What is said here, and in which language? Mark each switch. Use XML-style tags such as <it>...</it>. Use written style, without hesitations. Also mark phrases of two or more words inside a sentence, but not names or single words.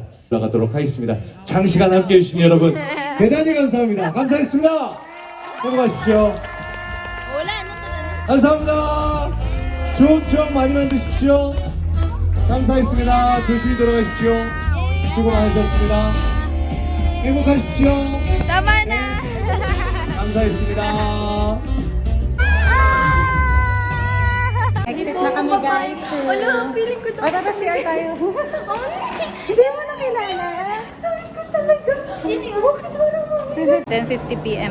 <ko>올라가도록 하겠습니다. 장시간 함께 해주신 여러분 대단히 감사합니다. 감사했습니다. 수고하십시오. 감사합니다. 좋은 추억 많이 만드십시오. 감사했습니다. 조심히 돌아가십시오. 수고 많으셨습니다. 행복하십시오.</ko> <tl>Tama na!</tl> <ko>감사했습니다.</ko> <tl>Exit na kami guys. Wala, feeling ko na. Tara, CR tayo. Hindi mo nakilala. Sorry ko talaga. Sino yun? 10:50 p.m.</tl>